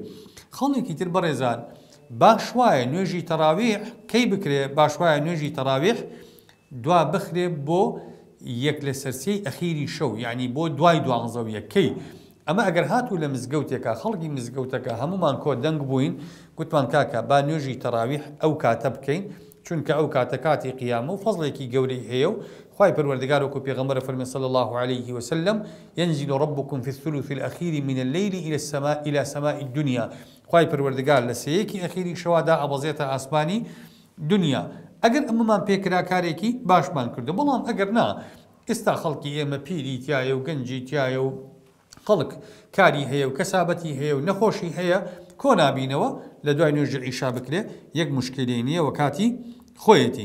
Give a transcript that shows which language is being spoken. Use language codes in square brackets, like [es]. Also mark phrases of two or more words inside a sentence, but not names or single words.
[ckb] خاڵێکی تر بەڕێزان باش وایە نوێژی تەراویح کەی بکرێ باش وایە نوێژی تەراویح دوا بخرێ بۆ یەک لە سەرسەی ئەخیری شەو یعنی بۆ دوای دوانزە یەکەی ئەمە ئەگەر هاتوو لە مزگەوتێکە خەڵکی مزگەوتەکە هەمومان کۆ دەنگ بووین گوتمان کاکە با نوێژی تەراویح ئەو کاتە بکەین چونکە ئەو کاتە کاتی قیامە و فەزڵێکی گەورەی هەیە و خوای پەروەردگار وەکو پێغەمبەر فەرمێ [ar] صلی الله عليه وسلم ينزل ربكم في الثلث الأخير من الليل إلى سماء الدنيا [ckb] خوای پەروەردگار لە سەیەکی ئەخیری شەوادا ئەبەزێتە ئاسمانی دنیا ئەگەر ئەمەمان پێکرا کارێکی باشمان کردو بەڵام ئەگەر نا ئێستا خەڵکی ئێمە پیری تایە و گەنجی تایە و خەڵک کاری هەیە و کەسابەتی هەیە و نەخۆشی هەیە کۆ نابینەوە لە دوای نوێژی عیشا بکرێ یەک مشکلەی نییە و کاتی خۆیەتی.